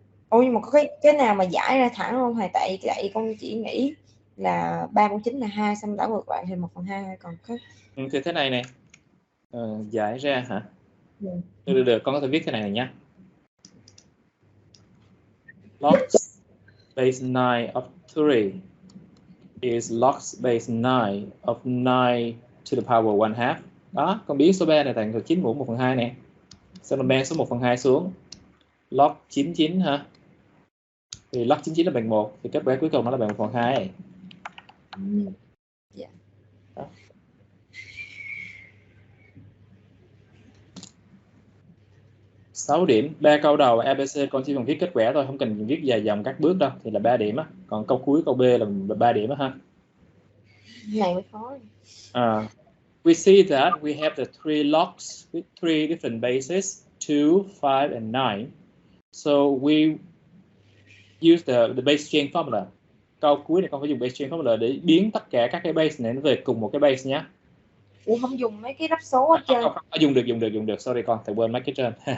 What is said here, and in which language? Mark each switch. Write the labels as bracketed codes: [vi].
[vi] Ủa nhưng mà có cái nào mà giải ra thẳng không thầy? Tại con chỉ nghĩ là 3 mũ 9 là 2, xong đảo ngược lại thì 1/2, còn có Thì thế này nè, giải ra hả? Được, con có thể viết thế này nhé. [en] Log base 9 of 3 is log base 9 of 9 to the power 1/2. [vi] Đó, con biến số 3 này thành 9 mũ 1/2 nè. Xong rồi mang số 1/2 xuống. Log 99 ha. Thì log 99 là bằng 1, thì kết quả cuối cùng nó là bằng 1/2. Dạ. Đó. Sáu điểm, 3 câu đầu ABC con chỉ cần viết kết quả thôi, không cần viết dài dòng các bước đâu, thì là 3 điểm á. Còn câu cuối câu B là 3 điểm á ha. Này mới khó. [en] We see that we have the 3 logs with 3 different bases, 2, 5 and 9. So we use the base change formula. [vi] Câu cuối này con phải dùng base change formula để biến tất cả các cái base này về cùng một cái base nhé. Ủa không dùng mấy cái đắp số ở trên. Dùng được. [en] Sorry [vi] con, thầy quên mấy cái trên.